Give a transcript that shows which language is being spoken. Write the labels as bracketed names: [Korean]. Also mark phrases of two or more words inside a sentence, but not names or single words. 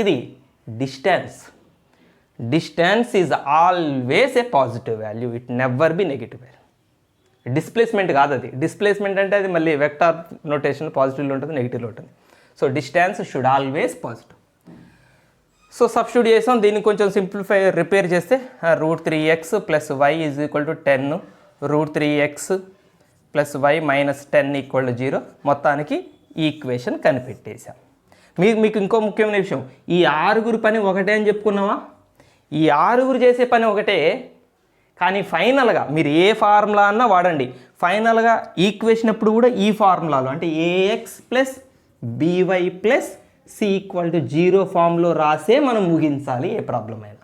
[English] ఇది distance is always a positive value, it never be negative value. [Telugu] డిస్ప్లేస్మెంట్ కాదు అది. డిస్ప్లేస్మెంట్ అంటే అది మళ్ళీ [English] vector notation, [Telugu] పాజిటివ్లో ఉంటుంది, నెగిటివ్లో ఉంటుంది. [English] so distance should always positive. so substitute చేసాం. [Telugu] దీన్ని కొంచెం రిపేర్ చేస్తే √3x + y = 10, √3x + y - 10 = 0. మొత్తానికి ఈక్వేషన్ కనిపెట్టేశాం. మీకు ఇంకో ముఖ్యమైన విషయం, ఈ ఆరుగురు పని ఒకటే అని చెప్పుకున్నావా? ఈ ఆరుగురు చేసే పని ఒకటే, కానీ ఫైనల్గా మీరు ఏ ఫార్ములా అన్నా వాడండి, ఫైనల్గా ఈక్వేషన్ ఎప్పుడు కూడా ఈ ఫార్ములాలో అంటే [English] ax plus by plus c equal to 0 formలో [Telugu] రాసే మనం ముగించాలి ఏ ప్రాబ్లం అయినా.